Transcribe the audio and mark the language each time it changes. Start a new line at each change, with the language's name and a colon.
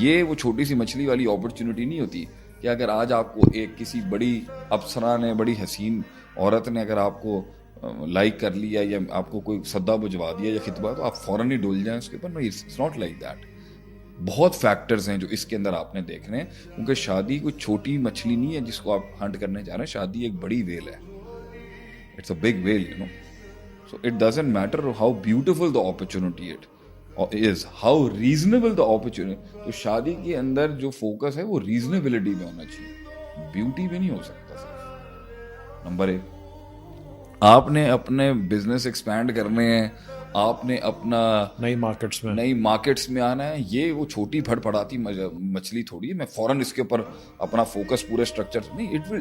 Urdu: یہ وہ چھوٹی سی مچھلی والی اپرچونٹی نہیں ہوتی کہ اگر آج آپ کو ایک کسی بڑی افسرہ نے, بڑی حسین عورت نے اگر آپ کو لائک کر لیا یا آپ کو کوئی صدا بجوا دیا یا خطبہ, تو آپ فوراً ہی ڈول جائیں اس کے اوپر. نہیں,
English: It's not like that.
Urdu: بہت فیکٹرز ہیں جو اس کے اندر آپ نے دیکھنے ہیں, کیونکہ شادی کوئی چھوٹی مچھلی نہیں ہے جس کو آپ ہنٹ کرنے جا رہے ہیں. شادی ایک بڑی ویل ہے,
English: It's a big will, you know. So it doesn't matter how beautiful the opportunity is, how reasonable the opportunity.
Urdu: تو شادی کے اندر جو فوکس ہے وہ ریزنیبلٹی میں ہونا چاہیے, بیوٹی پہ نہیں ہو سکتا صرف. نمبر 1, آپ نے اپنے بزنس ایکسپینڈ کرنے ہیں, آپ نے اپنا نئی مارکیٹس میں آنا ہے. یہ وہ چھوٹی پھڑ پڑاتی مچھلی تھوڑی ہے, میں فوراً اس کے اوپر اپنا فوکس پورے اسٹرکچر نہیں.